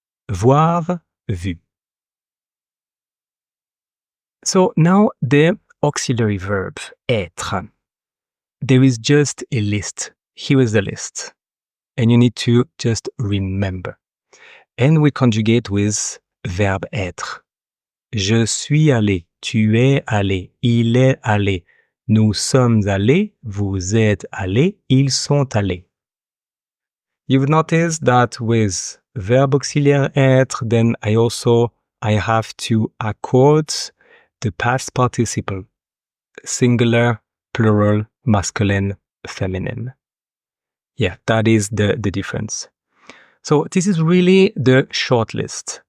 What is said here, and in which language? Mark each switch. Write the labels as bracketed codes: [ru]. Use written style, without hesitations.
[fr] Voir, vu. [en] So now the auxiliary verb, être. There is just a list. Here is the list. And you need to just remember. And we conjugate with verb être. [fr] Je suis allé, tu es allé, il est allé, nous sommes allés, vous êtes allés, ils sont allés. [en] You've noticed that with verb auxiliaire être, then I have to accord the past participle, singular, plural, masculine, feminine. Yeah, that is the difference. So this is really the short list.